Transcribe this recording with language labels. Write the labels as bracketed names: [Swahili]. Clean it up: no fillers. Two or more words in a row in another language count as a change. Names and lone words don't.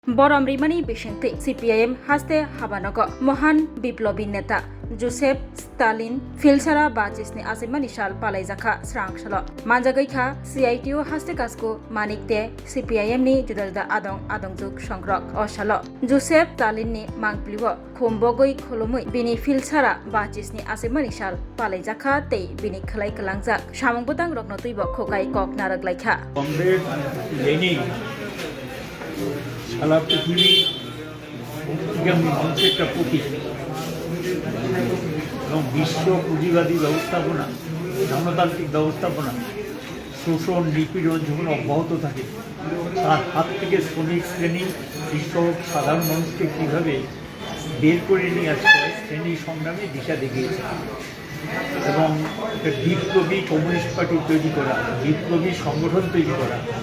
[Kok Borok] बरम रिमानी बिसिंगति सीपीआईएम हास्ते हाबानग महान बिप्लबी नेता जोसेफ स्टालिन फिलसारा बाजिसनि आसिमानि साल पालाइजाखा स्रांसल मानजागैखा सीआईटीयू हास्ते कासको मानिकते सीपीआईएम नि जुदा जुदा आदंजुक संग्रक असाल जोसेफ स्टालिननि मांगप्लिव खुम्बगै खुलुमै बिनि फिलसारा बाजिसनि आसिमानि साल पालाइजाखा तै बिनि खलाइ कलांजाक सामंबुदां रत्नतैब खोकाय कक नारगलाइखा [Bangla] কমরেড লেনিন সারা পৃথিবী মানুষের একটা প্রতীক এবং বিশ্ব পুঁজিবাদী ব্যবস্থাপনা গণতান্ত্রিক ব্যবস্থাপনা শোষণ নিপীড়ন যখন অব্যাহত থাকে তার হাত থেকে শ্রমিক শ্রেণী কৃষক সাধারণ মানুষকে কীভাবে বের করে নিয়ে আসতে হয় শ্রেণী সংগ্রামে দিশা দেখিয়েছে এবং বিপ্লবী কমিউনিস্ট পার্টি তৈরি করা বিপ্লবী সংগঠন তৈরি করা